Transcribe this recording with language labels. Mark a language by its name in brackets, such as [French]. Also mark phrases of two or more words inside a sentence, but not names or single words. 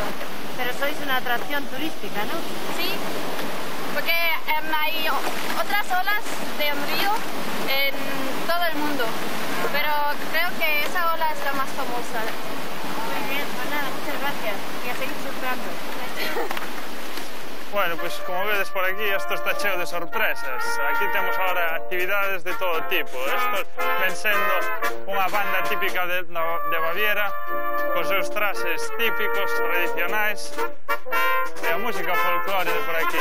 [Spanish] Pero sois una atracción turística, ¿no? Sí, porque hay otras olas de un río en todo el mundo, pero creo que esa ola es la más famosa. Muy bien, pues nada, muchas gracias y a seguir surfeando. [Galician] Bueno, pues como vedes por aquí, isto está cheo de sorpresas. Aquí temos agora actividades de todo tipo. Isto ven sendo unha banda típica de Baviera, cos seus traxes típicos, tradicionais, e a música folclore de por aquí.